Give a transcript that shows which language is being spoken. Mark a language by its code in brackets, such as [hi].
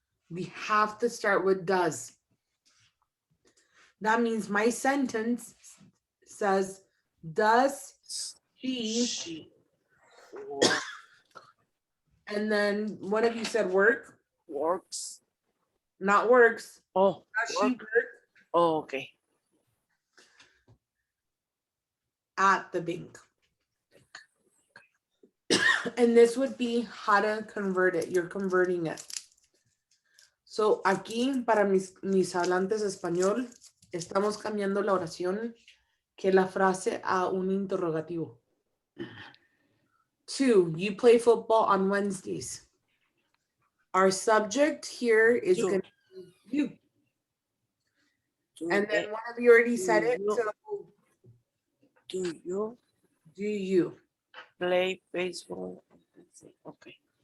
[en] We have to start with does. That means my sentence says, does she, and then one of you said work. Works. Not works. Oh, does she work oh, okay. at the bank? And this would be how to convert it. You're converting it. [es] So aquí, para mis hablantes español, estamos cambiando la oración, que la frase, a un interrogativo. [en] 2, you play football on Wednesdays. Our subject here is going to be you. And then one of you already said it. So Do you play baseball? Okay.